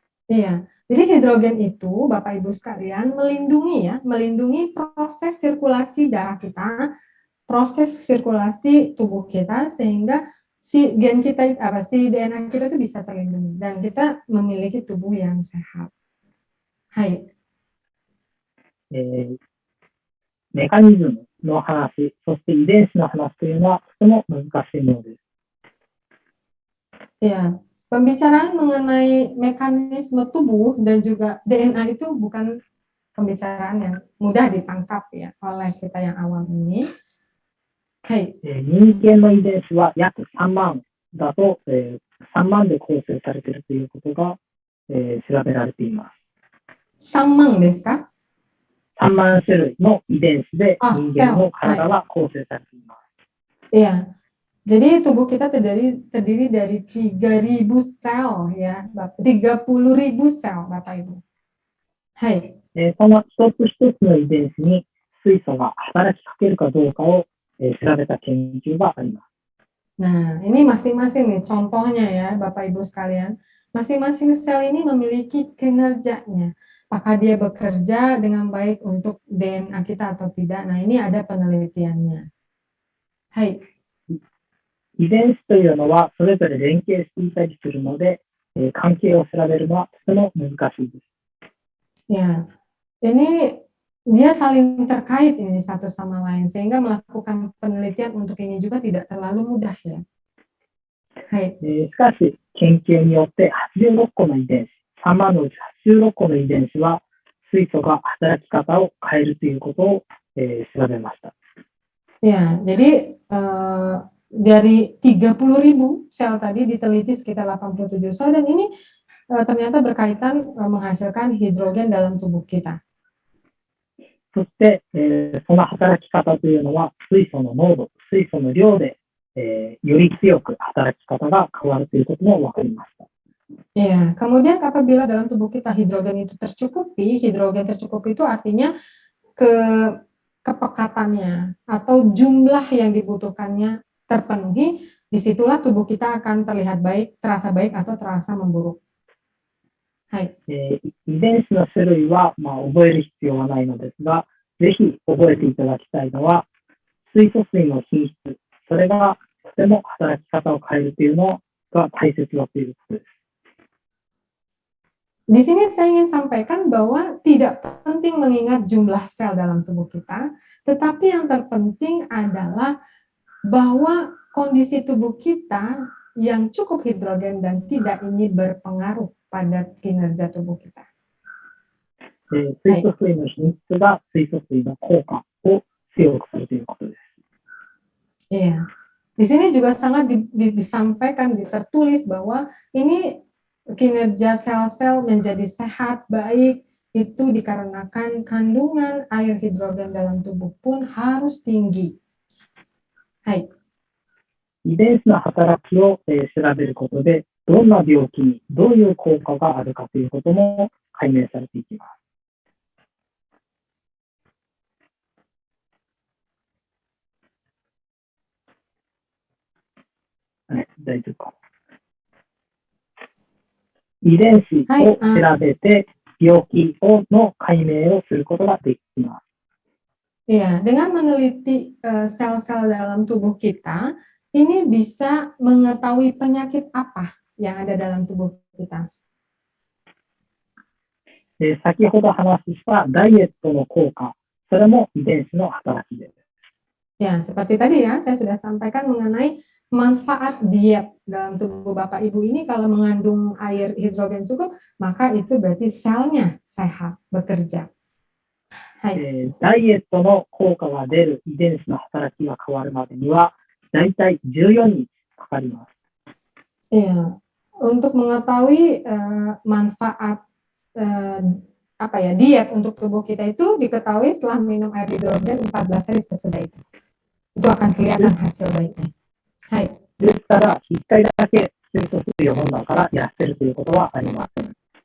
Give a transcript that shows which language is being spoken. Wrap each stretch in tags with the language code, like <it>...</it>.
<id>Iya, jadi hidrogen itu, Bapak Ibu sekalian, melindungi proses sirkulasi darah kita, proses sirkulasi tubuh kita, sehingga si DNA kita itu bisa terlindungi dan kita memiliki tubuh yang sehat. Hai.</id> <ja>メカニズムの話、そして遺伝子の話というのはとても難しいものです。</ja> <id>Ya, pembicaraan mengenai mekanisme tubuh dan juga DNA itu bukan pembicaraan yang mudah ditangkap ya oleh kita yang awam ini. Hai.</id> <ja>人間の遺伝子は約3万だと、3万で構成されているということが、調べられています。 3万ですか？3万種類の遺伝子で人間の体は構成されています。</ja> <id>Iya, jadi tubuh kita terdiri dari 3.000 sel ya, 30.000 sel Bapak Ibu. Hai.</id> <ja>その一つ一つの遺伝子に水素が働きかけるかどうかを、調べた研究があります。</ja> <id>Nah, ini masing-masing nih contohnya ya Bapak Ibu sekalian. Masing-masing sel ini memiliki kinerjanya. Apakah dia bekerja dengan baik untuk DNA kita atau tidak? Nah, ini ada penelitiannya. Hai.</id> <ja>遺伝子というのはそれぞれ連携していたりするので、関係を調べるのはとても難しいです。</ja> <id>Ya, ini dia saling terkait ini satu sama lain sehingga melakukan penelitian untuk ini juga tidak terlalu mudah ya. Hai.</id> <ja>しかし研究によって86個の遺伝子、3万のうち86個の遺伝子は水素が働き方を変えるということを、調べました。</ja> <id>Ya, jadi dari 30.000 sel tadi diteliti sekitar 87 sel dan ini ternyata berkaitan menghasilkan hidrogen dalam tubuh kita.</id> <ja>そして、その働き方というのは水素の濃度、水素の量で、より強く働き方が変わるということも分かりました。</ja> <id>Ya, kemudian apabila dalam tubuh kita hidrogen itu tercukupi, hidrogen tercukupi itu artinya kepekatannya atau jumlah yang dibutuhkannya terpenuhi, disitulah tubuh kita akan terlihat baik, terasa baik atau terasa memburuk. Hai.</id> <ja>遺伝子の種類は、覚える必要はないのですが、ぜひ覚えていただきたいのは、水素水の品質、それがとても働き方を変えるというのが大切だということです。</ja> <id>Di sini saya ingin sampaikan bahwa tidak penting mengingat jumlah sel dalam tubuh kita, tetapi yang terpenting adalah bahwa kondisi tubuh kita yang cukup hidrogen dan tidak ini berpengaruh pada kinerja tubuh kita.</id> <ja>水素水の品質が水素水の効果を強くするということです。</ja> <id>Iya. Di sini juga sangat disampaikan, tertulis bahwa ini kinerja sel-sel menjadi sehat, baik, itu dikarenakan kandungan air hidrogen dalam tubuh pun harus tinggi. Hai.</id> <ja>遺伝子の働きを、調べることで、どんな病気にどういう効果があるかということも解明されていきます。はい、大丈夫か。遺伝子を調べて、病気の解明をすることができます。</ja> <id>Ya, dengan meneliti sel-sel dalam tubuh kita, ini bisa mengetahui penyakit apa yang ada dalam tubuh kita.</id> <ja>先ほど話したダイエットの効果、それも遺伝子の働きです。</ja> <id>Ya, seperti tadi ya, saya sudah sampaikan mengenai manfaat diet dalam tubuh Bapak Ibu ini. Kalau mengandung air hidrogen cukup, maka itu berarti selnya sehat, bekerja.</id> <ja>ダイエットの効果が出る遺伝子の働きが変わるまでには、だいたい14日かかります。</ja> <id>Iya, untuk mengetahui manfaat diet untuk tubuh kita itu diketahui setelah minum air hidrogen 14 hari sesudah itu. Itu akan kelihatan hasil baiknya. Hai.</id> <ja>ですから、1回だけ水素水を飲んだから痩せるということはありません。</ja>